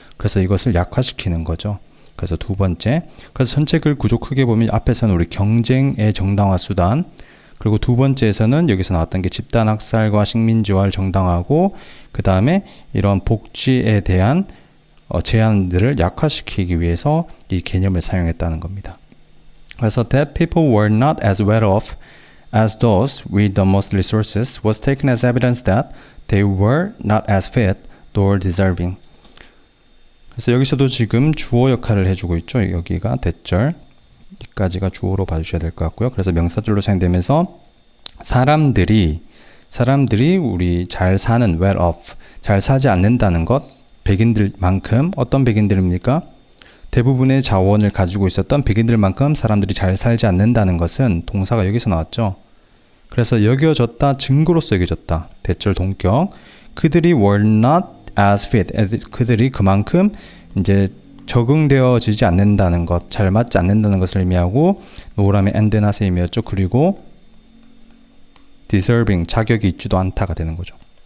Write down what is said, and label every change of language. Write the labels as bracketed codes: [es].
[ko] 그래서 이것을 약화시키는 거죠. 그래서 두 번째. 그래서 전체 글 구조 크게 보면 앞에서는 우리 경쟁의 정당화 수단, 그리고 두 번째에서는 여기서 나왔던 게 집단 학살과 식민지화를 정당화하고, 그 다음에 이런 복지에 대한 제한들을 약화시키기 위해서 이 개념을 사용했다는 겁니다. 그래서 [en] that people were not as well off as those with the most resources was taken as evidence that they were not as fit nor deserving. [ko] 그래서 여기서도 지금 주어 역할을 해주고 있죠. 여기가 대절, 여기까지가 주어로 봐주셔야 될 것 같고요. 그래서 명사절로 사용되면서 사람들이 우리 잘 사는 [en] well off, [ko] 잘 사지 않는다는 것, 백인들만큼 어떤 백인들입니까? 대부분의 자원을 가지고 있었던 백인들만큼 사람들이 잘 살지 않는다는 것은 동사가 여기서 나왔죠. 그래서 여겨졌다, 증거로서 여겨졌다. 대절 동격. 그들이 [en] were not as fit. [ko] 그들이 그만큼 이제 적응되어지지 않는다는 것, 잘 맞지 않는다는 것을 의미하고 no라면 and not의 의미였죠. 그리고 deserving, 자격이 있지도 않다가 되는 거죠.